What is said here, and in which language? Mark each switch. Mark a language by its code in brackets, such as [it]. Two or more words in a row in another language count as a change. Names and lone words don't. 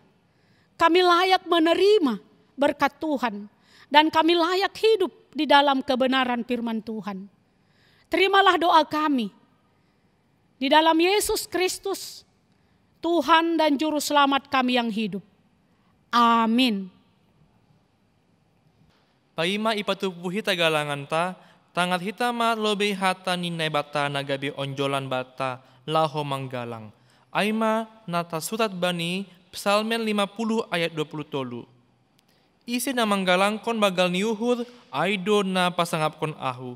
[id] Kami layak menerima berkat Tuhan, dan kami layak hidup di dalam kebenaran firman Tuhan. Terimalah doa kami. Di dalam Yesus Kristus, Tuhan dan Juru Selamat kami yang hidup. Amin. [bts] Paima ipatupuhi tagalangan ta, tangat hitama lobe hata ninay bata nagabi onjolan bata laho manggalang. Aima nata surat bani Psalmen 50 ayat 20. Isi na manggalangkon bagal niuhur, aido na pasangapkon ahu.